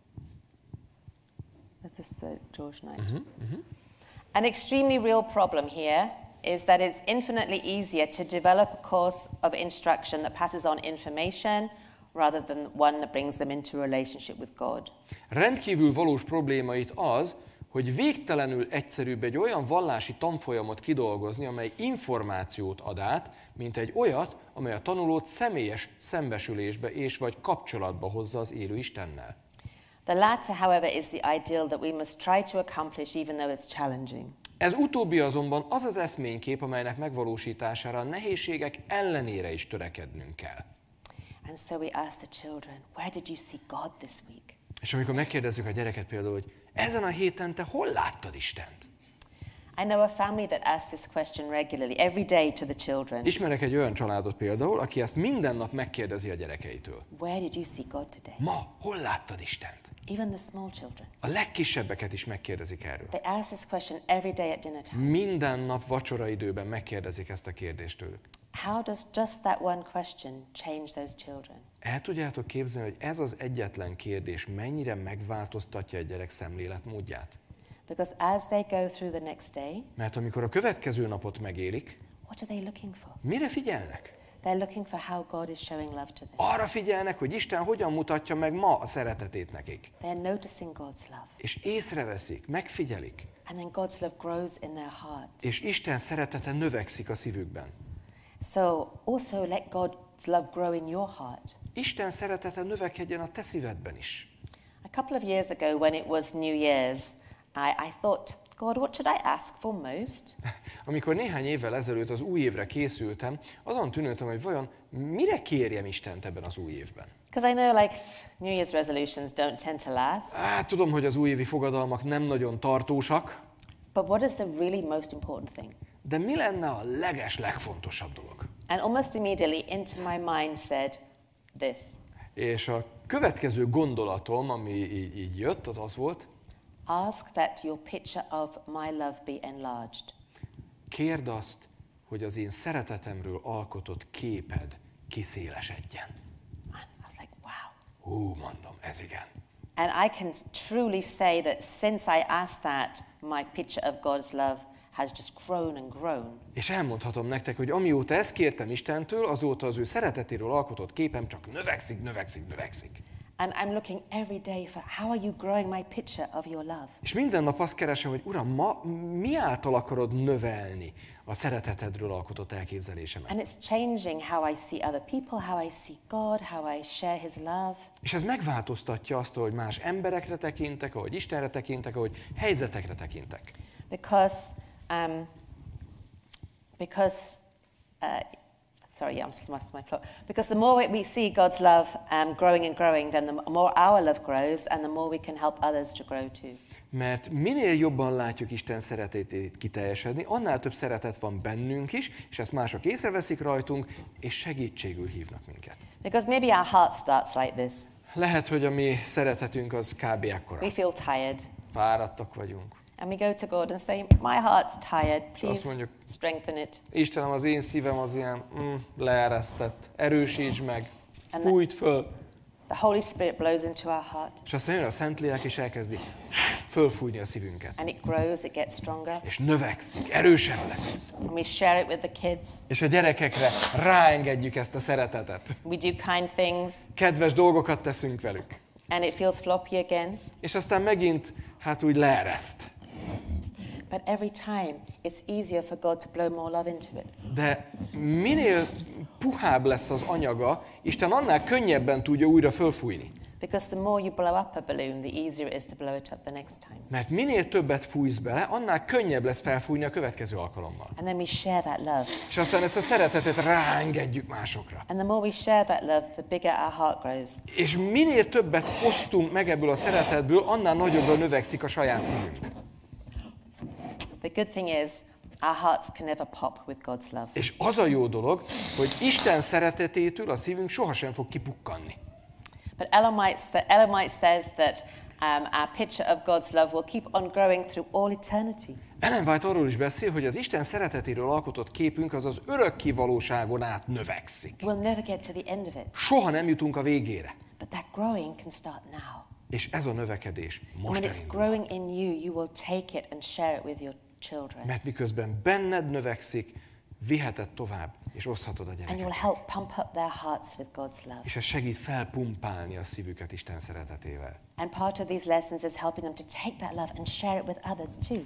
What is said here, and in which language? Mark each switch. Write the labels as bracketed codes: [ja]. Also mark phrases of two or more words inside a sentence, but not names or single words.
[en] This is the George Knight. An extremely real problem here is that it's infinitely easier to develop a course of instruction that passes on information rather than one that brings them into a relationship with God. [hu] Rendkívül valós probléma itt az, hogy végtelenül egyszerűbb egy olyan vallási tanfolyamot kidolgozni, amely információt ad át, mint egy olyat, amely a tanulót személyes szembesülésbe és vagy kapcsolatba hozza az élő Istennel. [en] The latter, however, is the ideal that we must try to accomplish even though it's challenging. [hu] Ez utóbbi azonban az az eszménykép, amelynek megvalósítására a nehézségek ellenére is törekednünk kell. [en] And so we ask the children, where did you see God this week? [hu] És amikor megkérdezzük a gyereket például, hogy ezen a héten te hol láttad Istent? [en] I know a family that asks this question regularly, every day to the children. [hu] Ismerek egy olyan családot például, aki ezt minden nap megkérdezi a gyerekeitől. [en] Where did you see God today? [hu] Ma, hol láttad Istent? [en] Even the small children. [hu] A legkisebbeket is megkérdezik erről. [en] They ask this question every day at dinner time. [hu] Minden nap vacsora időben megkérdezik ezt a kérdést tőlük. [en] How does just that one question change those children? [hu] El tudjátok képzelni, hogy ez az egyetlen kérdés mennyire megváltoztatja egy gyerek szemléletmódját? [en] Because as they go through the next day, [hu] Mert amikor a következő napot megélik, [en] what are they looking for? [hu] mire figyelnek? [en] They're looking for how God is showing love to them. [hu] Arra figyelnek, hogy Isten hogyan mutatja meg ma a szeretetét nekik. [en] They're noticing God's love. [hu] És észreveszik, megfigyelik. [en] And then God's love grows in their heart. [hu] És Isten szeretete növekszik a szívükben. [en] So also let God's love grow in your heart. [hu] Isten szeretete növekedjen a te szívedben is. [en] A couple of years ago when it was New Year's, I thought, God, what should I ask for most? [hu] Amikor néhány évvel ezelőtt az új évre készültem, azon tűnődtem, hogy vajon mire kérjem Istent ebben az új évben. [en] Because I know like New Year's resolutions don't tend to last. [hu] Tudom, hogy az újévi fogadalmak nem nagyon tartósak, [en] But what is the really most important thing? [hu] de mi lenne a legfontosabb dolog? [en] And almost immediately into my mind said this. [hu] És a következő gondolatom, ami így jött, az az volt, [en] Ask that your picture of my love be enlarged. [hu] kérd azt, hogy az én szeretetemről alkotott képed kiszélesedjen. [en] And I was like, wow. [hu] Mondom, ez igen. [en] And I can truly say that since I asked that, my picture of God's love has just grown and grown. [hu] És elmondhatom nektek, hogy amióta ezt kértem Istentől, azóta az ő szeretetéről alkotott képem csak növekszik, növekszik, növekszik. [en] And I'm looking every day for how are you growing my picture of your love? [hu] És minden nap azt keresem, hogy Uram, mi által akarod növelni a szeretetedről alkotott elképzelésemet? [en] And it's changing how I see other people, how I see God, how I share His love. [hu] És ez megváltoztatja azt, hogy más emberekre tekintek, ahogy Istenre tekintek, ahogy helyzetekre tekintek. [en] Because the more we see God's love growing and growing, then the more our love grows, and the more we can help others to grow too. [hu] Mert minél jobban látjuk Isten szeretetét kiteljesedni, annál több szeretet van bennünk is, és ezt mások észreveszik rajtunk, és segítségül hívnak minket. [en] Because maybe our heart starts like this. [hu] Lehet, hogy a mi szeretetünk az kb. Ekkora. [en] We feel tired. [hu] Fáradtak vagyunk. [en] And we go to God and say, my heart's tired, please [hu] mondjuk, [en] strengthen it. [hu] Istenem, az én szívem az ilyen leeresztett, erősítsd meg, fújt föl. [en] The Holy Spirit blows into our heart. [hu] És aztán jön a Szentlélek, és elkezdi fölfújni a szívünket. [en] And it grows, it gets stronger. [hu] És növekszik, erősebb lesz. [en] And we share it with the kids. [hu] És a gyerekekre ráengedjük ezt a szeretetet. [en] We do kind things. [hu] Kedves dolgokat teszünk velük. [en] And it feels floppy again. [hu] És aztán megint, úgy leereszt. [en] But every time it's easier for God to blow more love into it. [hu] De minél puhább lesz az anyaga, Isten annál könnyebben tudja újra fölfújni. [en] Because the more you blow up a balloon, the easier it is to blow it up the next time. [hu] Mert minél többet fújsz bele, annál könnyebb lesz felfújni a következő alkalommal. [en] And then we share that love. [hu] És aztán ezt a szeretetet ráengedjük másokra. [en] And the more we share that love, the bigger our heart grows. [hu] És minél többet osztunk meg ebből a szeretetből, annál nagyobbra növekszik a saját szívünk. [en] The good thing is, our hearts can never pop with God's love. [hu] És az a jó dolog, hogy Isten szeretetétől a szívünk sohasem fog kipukkanni. [en] But Ellen White says that our picture of God's love will keep on growing through all eternity. [hu] Ellen White arról is beszél, hogy az Isten szeretetéről alkotott képünk az örökké valóságon át növekszik. [en] We'll never get to the end of it. [hu] Soha nem jutunk a végére. [en] But that growing can start now. [hu] És ez a növekedés most [en] when it's growing in you, you will take it and share it with your children. [hu] Mert miközben benned növekszik, viheted tovább, és oszthatod a [en] And you will [hu] gyerekeknek. [en] help pump up their hearts with God's love. [hu] És ez segít felpumpálni a szívüket Isten szeretetével. [en] And part of these lessons is helping them to take that love and share it with others too.